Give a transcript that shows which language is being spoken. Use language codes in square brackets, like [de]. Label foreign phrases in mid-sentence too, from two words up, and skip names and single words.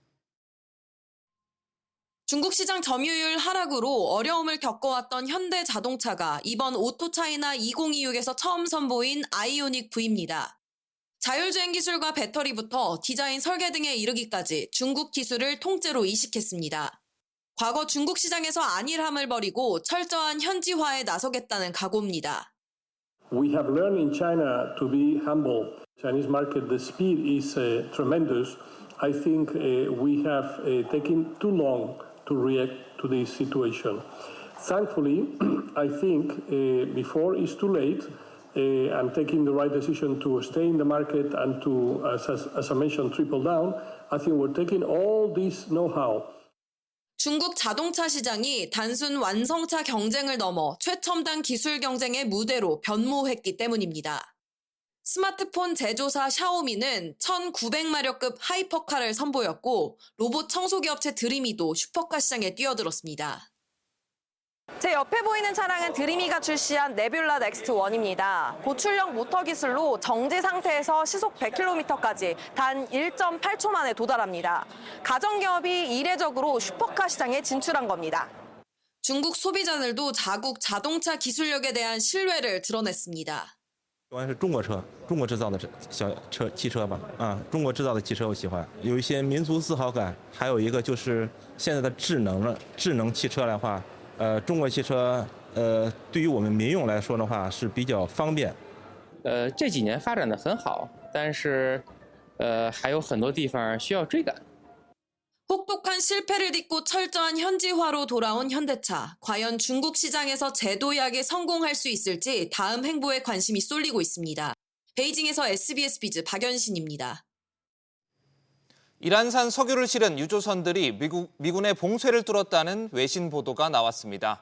[ko] 중국 시장 점유율 하락으로 어려움을 겪어왔던 현대자동차가 이번 오토차이나 2026에서 처음 선보인 아이오닉 V입니다. 자율주행 기술과 배터리부터 디자인 설계 등에 이르기까지 중국 기술을 통째로 이식했습니다. 과거 중국 시장에서 안일함을 버리고 철저한 현지화에 나서겠다는 각오입니다. [en] We have learned in China to be humble. Chinese market, the speed is tremendous. I think we have taken too long to react to this situation. Thankfully, I think before it's too late, I'm taking the right decision to stay in the market and to, as I mentioned, triple down. I think we're taking all this know-how. [ko] 중국 자동차 시장이 단순 완성차 경쟁을 넘어 최첨단 기술 경쟁의 무대로 변모했기 때문입니다. 스마트폰 제조사 샤오미는 1900마력급 하이퍼카를 선보였고 로봇 청소기 업체 드리미도 슈퍼카 시장에 뛰어들었습니다. 제 옆에 보이는 차량은 드리미가 출시한 네뷸라 넥스트 1입니다. 고출력 모터 기술로 정지 상태에서 시속 100km까지 단 1.8초 만에 도달합니다. 가정기업이 이례적으로 슈퍼카 시장에 진출한 겁니다. 중국 소비자들도 자국 자동차 기술력에 대한 신뢰를 드러냈습니다. [zh] 喜欢是中国车，中国制造的汽车吧，中国制造的汽车我喜欢，有一些民族自豪感，还有一个就是现在的智能汽车的话，中国汽车对于我们民用来说的话是比较方便。这几年发展的很好，但是还有很多地方需要追赶。 [ko] 혹독한 실패를 딛고 철저한 현지화로 돌아온 현대차. 과연 중국 시장에서 재도약에 성공할 수 있을지 다음 행보에 관심이 쏠리고 있습니다. 베이징에서 SBS 비즈 박연신입니다. 이란산 석유를 실은 유조선들이 미군의 봉쇄를 뚫었다는 외신 보도가 나왔습니다.